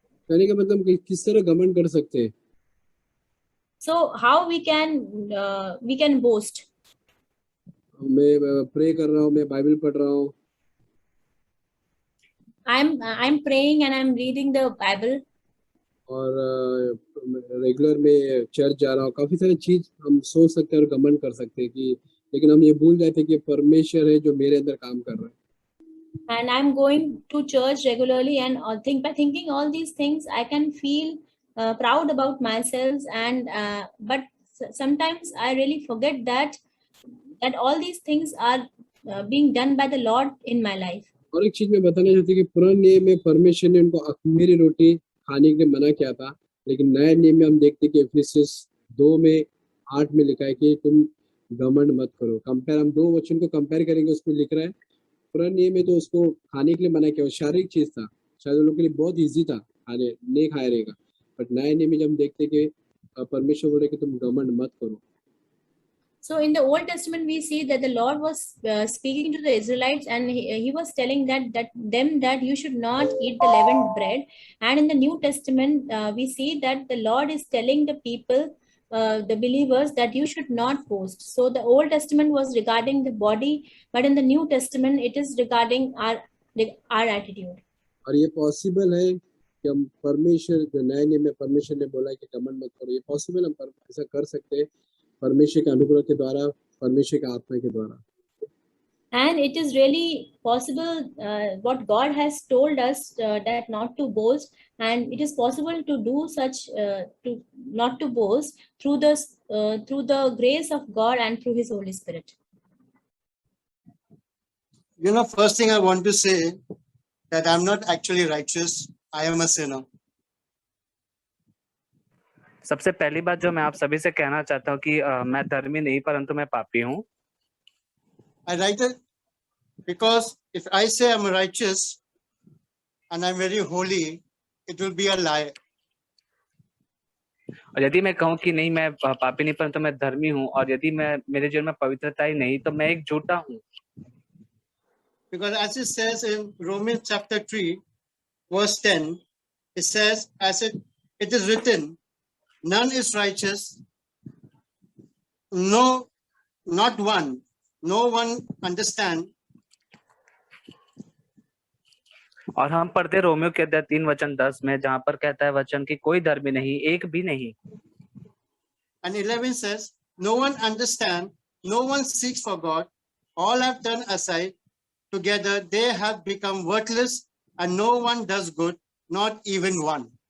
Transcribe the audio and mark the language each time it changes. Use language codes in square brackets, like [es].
[hi] कहने का मतलब कि किस तरह घमंड कर सकते हैं। [en] So how we can boast? [hi] मैं प्रे कर रहा हूँ मैं बाइबल पढ़ रहा हूँ [en] I'm praying and I'm reading the Bible. [hi] और रेगुलर में चर्च जा रहा हूँ काफी सारी चीज हम सोच सकते हैं और घमंड कर सकते हैं कि लेकिन हम ये भूल जाते हैं कि परमेश्वर है जो मेरे अंदर काम कर रहा है। [en] And I'm going to church regularly, and by thinking all these things, I can feel proud about myself. And but sometimes I really forget that all these things are being done by the Lord in my life. [hi] और एक चीज मैं बताना चाहती हूँ कि पुराने नियम में परमेश्वर ने उनको अखमीरी रोटी खाने के लिए मना किया था लेकिन नए नियम में हम देखते हैं कि इफिसियंस 2:8 में लिखा है कि तुम घमंड मत करो। कंपेयर हम 2 वचन को कंपेयर करेंगे उसमें लिख रहा है पुराने नियम में तो उसको खाने के लिए मना किया शारीरिक चीज था शायद उन लोगों के लिए बहुत ईजी था खाने नहीं खाया रहेगा बट नए नियम में जब हम देखते कि परमेश्वर बोले कि तुम घमंड मत करो। [en] So in the Old Testament, we see that the Lord was speaking to the Israelites, and he was telling that you should not eat the leavened bread. And in the New Testament, we see that the Lord is telling the people, the believers, that you should not boast. So the Old Testament was regarding the body, but in the New Testament, it is regarding our attitude. [hi] और ये possible है कि हम परमेश्वर जो नए नियम में परमेश्वर ने बोला कि घमंड मत करो ये पॉसिबल हम ऐसा कर सकते हैं परमेश्वर के अनुग्रह के द्वारा परमेश्वर के आत्मा के द्वारा। [en] And it is really possible what God has told us that not to boast, and it is possible to do such to not to boast through the grace of God and through His Holy Spirit. You know, first thing I want to say that I'm not actually righteous. I am a sinner. [hi] सबसे पहली बात जो मैं आप सभी से कहना चाहता हूँ कि मैं धर्मी नहीं परंतु मैं पापी हूँ। [en] I write it because if I say I'm righteous and I'm very holy, it will be a lie. [hi] और यदि मैं कहूँ कि नहीं मैं पापी नहीं परंतु मैं धर्मी हूँ और यदि मैं मेरे जीवन में पवित्रता ही नहीं तो मैं एक झूठा हूँ। [en] Because as it says in Romans chapter 3, verse 10, it says, as it is written, none is righteous, no, not one, no one understand. [hi] और हम पढ़ते रोमियो के अध्याय 3:10 में जहाँ पर कहता है वचन कि कोई धर्मी नहीं एक भी नहीं। [en] And 11 says, no one understand, no one seeks for God, all have turned aside, together they have become worthless, and no one does good, not even one.